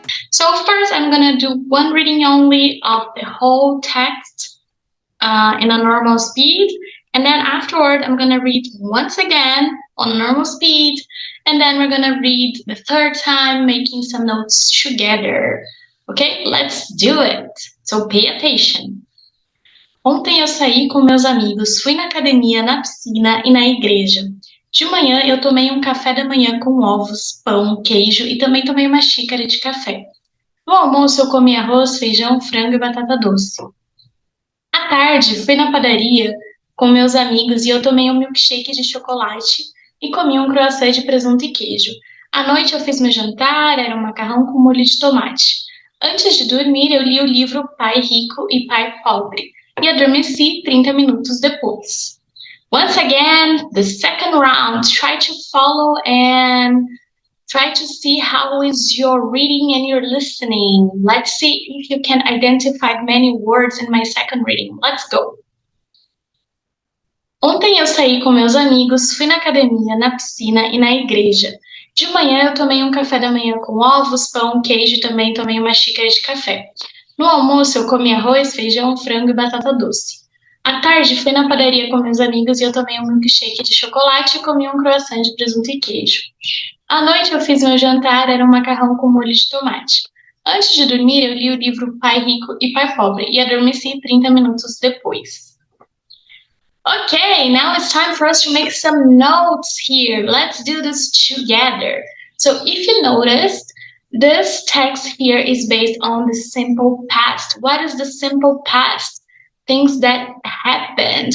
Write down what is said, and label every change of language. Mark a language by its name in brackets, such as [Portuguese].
[English] So first I'm gonna do one reading only of the whole text in a normal speed, and then afterward I'm gonna read once again on normal speed, and then we're gonna read the third time, making some notes together. Okay, let's do it. So pay attention. [Portuguese] Ontem eu saí com meus amigos, fui na academia, na piscina e na igreja. De manhã eu tomei um café da manhã com ovos, pão, queijo e também tomei uma xícara de café. No almoço eu comi arroz, feijão, frango e batata doce. À tarde fui na padaria com meus amigos e eu tomei um milkshake de chocolate e comi um croissant de presunto e queijo. À noite eu fiz meu jantar, era um macarrão com molho de tomate. Antes de dormir, eu li o livro Pai Rico e Pai Pobre e adormeci 30 minutos depois. [English] Once again, the second round. Try to follow and try to see how is your reading and your listening. Let's see if you can identify many words in my second reading. Let's go. [Portuguese] Ontem eu saí com meus amigos, fui na academia, na piscina e na igreja. De manhã eu tomei um café da manhã com ovos, pão, queijo e também tomei uma xícara de café. No almoço eu comi arroz, feijão, frango e batata doce. À tarde fui na padaria com meus amigos e eu tomei um milkshake de chocolate e comi um croissant de presunto e queijo. À noite eu fiz meu jantar, era um macarrão com molho de tomate. Antes de dormir eu li o livro Pai Rico e Pai Pobre e adormeci 30 minutos depois. [English] Okay, now it's time for us to make some notes here. Let's do this together. So if you noticed, this text here is based on the simple past. What is the simple past? Things that happened.